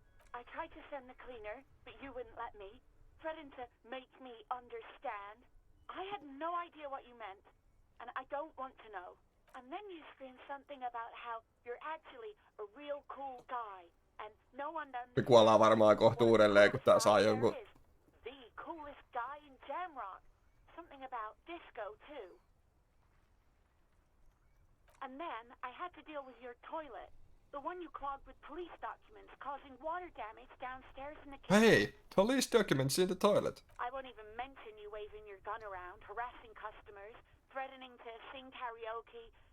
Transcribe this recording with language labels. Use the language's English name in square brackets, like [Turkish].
[English] I tried to send the cleaner, but you wouldn't let me. Threatened to make me understand. I had no idea what you meant, and I don't want to know. And then you screamed something about how you're actually a real cool guy, and no one understands. [Finnish] Me kuollaan varmaan kohta uudelleen, kun tää saa jonkun... [English] The coolest guy in Jamrock. Something about disco, too. And then I had to deal with your toilet. The one you clogged with police documents, causing water damage downstairs in the kitchen. Hey, police documents in the toilet. I won't even mention you waving your gun around, harassing customers, threatening to sing karaoke,